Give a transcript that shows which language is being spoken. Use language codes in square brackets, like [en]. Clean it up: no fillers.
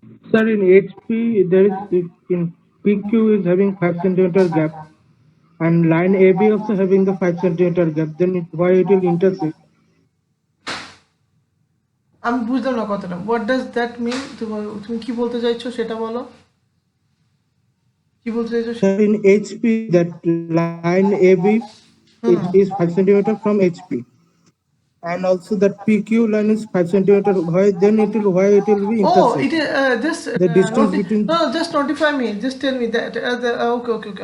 [en] Sir, in HP, there is in PQ is having 5 centimeter gap, and line AB also having the 5 centimeter gap. Then why it will intersect? [bn] আমি বুঝলাম না কথাটা, [en] what does that mean? [bn] তুমি কি বলতে চাইছো সেটা বলো, কি বলতে চাইছো? [en] Sir, in HP, that line AB is 5 centimeter from HP, and also that PQ line is 5 centimeter. Why it will be intersect? Oh, it is just the distance between. No, just notify me. Just tell me that okay.